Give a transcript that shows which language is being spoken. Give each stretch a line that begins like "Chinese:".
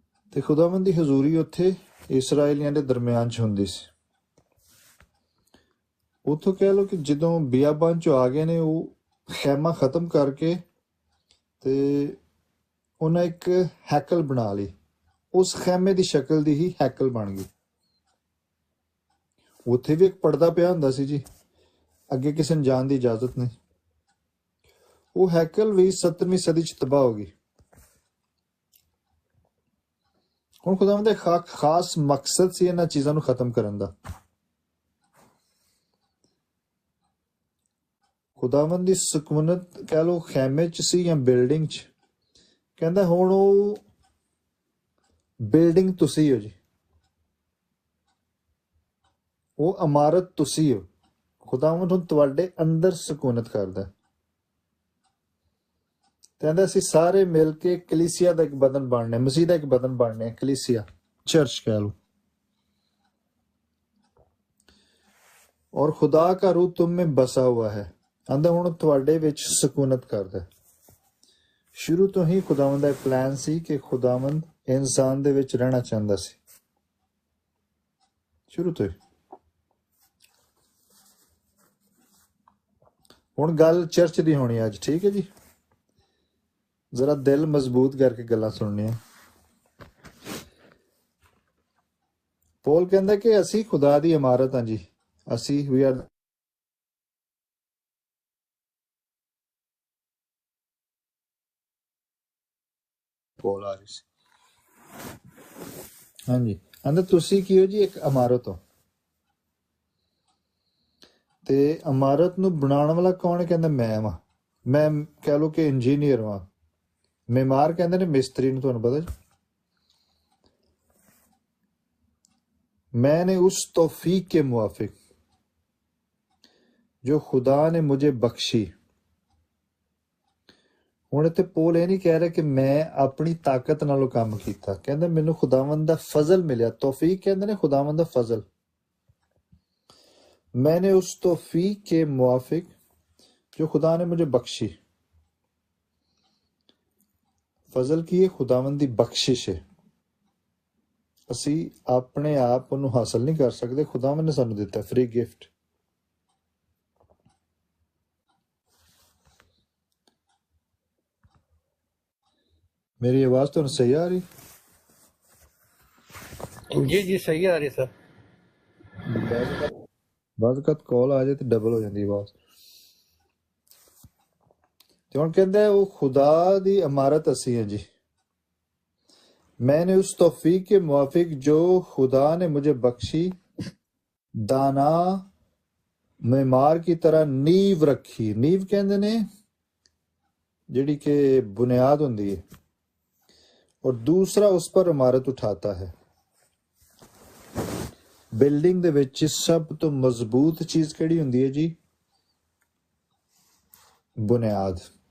Punjabi: تے خداوند دی حضوری اتنے اسرائیلیاں دے درمیان چ ہوندی سی. اتوں کہہ لو کہ جدوں بیابان چ آ گئے نے، وہ خیمہ ختم کر کے تے انہیں ایک ہیکل بنا لی. اس خیمے دی شکل دی ہی ہیکل بن گئی. اتنے بھی ایک پردہ پیا ہوندا سی جی، اگے کسی نے جان دی اجازت نہیں. وہ ہیکل بھی 17ویں صدی چ تباہ ہو گئی. ہوں خداوند دا ایک خاص مقصد سی انہاں چیزاں نوں ختم کرن دا. خداوند دی سکونت کہہ لو خیمے چ سی یا بلڈنگ چ. کہندا ہن وہ بلڈنگ تسی ہو جی، وہ عمارت تسی ہو. خداوند ہن تواڈے اندر سکونت کردا ہے. کہندا اسی سارے مل کے کلیسیا دا ایک بدن بننے، مسیح دا ایک بدن بننے، کلیسیا چرچ کہہ لو.
Urdu: اور خدا کا روح تم میں بسا ہوا ہے.
Punjabi: آندا ہن تواڈے وچ سکونت کردا ہے. شروع تو ہی خداوند دا پلان سی کہ خداوند انسان دے وچ رہنا چاہندا سی، شروع تو ہی. ہن گل چرچ دی ہونی اج. ٹھیک ہے جی. ذرا دل مضبوط کر کے گلاں سننیاں. پول کہندا کہ اسی خدا دی عمارت ہاں جی. اسی وی آر پول آ رہی سی. ہاں جی. آندا تسی کی ہو جی؟ ایک عمارت ہو. تے عمارت نو بناਉਣ والا کون ہے؟ کہندا میں واں. میں کہہ لو کہ انجینئر واں. معمار کہندے نے مستری نوں، تانوں پتہ جی.
Urdu: میں نے اس توفیق کے موافق جو خدا نے مجھے بخشی.
Punjabi: ہن اتنے پول یہ نہیں کہہ رہے کہ میں اپنی طاقت نالوں کام کیتا. کہندا مینوں خداوند دا فضل ملیا. توفیق کہندے نے خداوند دا فضل.
Urdu: میں نے اس توفیق کے موافق جو خدا نے مجھے بخشی.
Punjabi: فضل کی ہے؟ خداوند دی بخشش ہے. اسی اپنے آپ انہوں حاصل نہیں کر سکتے، خداوند نے سانوں دیتا ہے فری گفٹ. میری آواز تو صحیح آ رہی؟ جی جی صحیح آ رہی سر.
Urdu: بعض اوقات کال آ جائے تو ڈبل ہو جاتی آواز.
Punjabi: تو ہن کہندا ہے وہ خدا دی عمارت اسی ہیں جی.
Urdu: میں نے اس توفیق کے موافق جو خدا نے مجھے بخشی دانا معمار کی طرح نیو رکھی.
Punjabi: نیو کہندے نے جڑی کہ بنیاد ہوندی ہے،
Urdu: اور دوسرا اس پر عمارت اٹھاتا ہے.
Punjabi: بلڈنگ دے وچ سب تو مضبوط چیز کیڑی ہوندی ہے جی؟ بنیاد.